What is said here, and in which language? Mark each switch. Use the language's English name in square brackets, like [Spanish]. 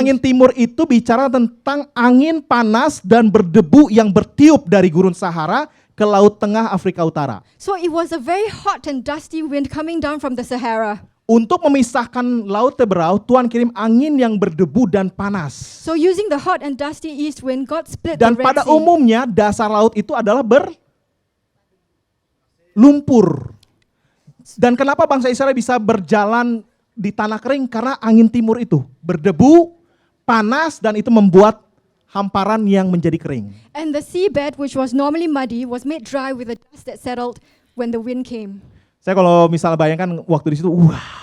[Indonesian] angin timur itu bicara tentang angin panas dan berdebu yang bertiup dari gurun Sahara ke Laut Tengah Afrika Utara. [English] So it was a very hot and dusty wind coming down from the Sahara. [Indonesian] Untuk memisahkan Laut Teberau, Tuhan kirim angin yang berdebu dan panas. [English] So using the hot and dusty east wind, God split [Indonesian] Dan [English] the Red [Indonesian] pada [English] Sea. [Indonesian] umumnya dasar laut itu adalah berlumpur. Dan kenapa bangsa Israel bisa berjalan di tanah kering? Karena angin timur itu berdebu, panas, dan itu membuat hamparan yang menjadi kering. [English] And the seabed, which was normally muddy, was made dry with the dust that settled when the wind came. [Indonesian] Saya kalau misalnya bayangkan waktu di situ, wow.